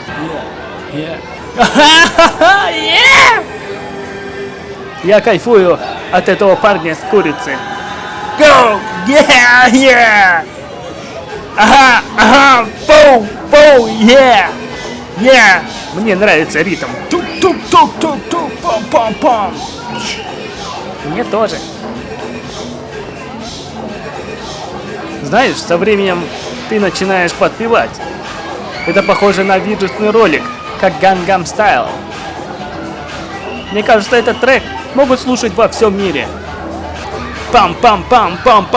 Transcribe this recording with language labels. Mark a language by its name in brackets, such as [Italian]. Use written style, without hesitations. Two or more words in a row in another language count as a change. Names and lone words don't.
[Russian] Я кайфую от этого парня с курицей. [English] Go! Yeah! Yeah! Ага! Ага! Поу! Поу! Yeah! [Russian] Yeah! Мне нравится ритм. Тук-тук-тук-тук-тук! Пам-пам-пам! Мне тоже. Знаешь, со временем ты начинаешь подпевать. Это похоже на виджетный ролик, как Gangnam Style. Мне кажется, этот трек могут слушать во всем мире.